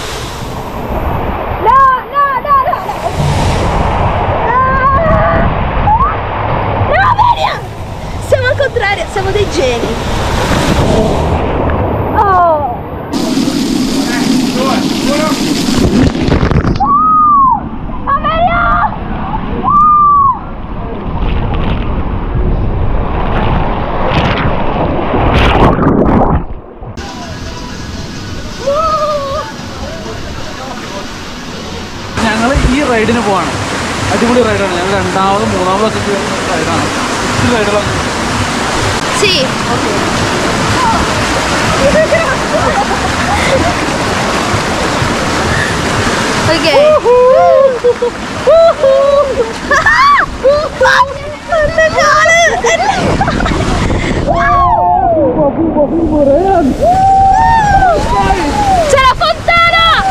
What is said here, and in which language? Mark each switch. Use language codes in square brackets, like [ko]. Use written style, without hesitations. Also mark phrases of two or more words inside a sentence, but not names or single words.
[it] No, no, no, no! Ah! No, Amelia! Siamo al contrario, siamo dei geni! Oh! Amelia! [ml] ഞങ്ങൾ ഈ റൈഡിന് പോവാണ്. അടിപൊളി റൈഡാണ്. ഞങ്ങൾ രണ്ടാമതും മൂന്നാമതൊക്കെ റൈഡാണ്. ഈ റൈഡുകളൊക്കെ [it] Sì. Ok. C'è la fontana!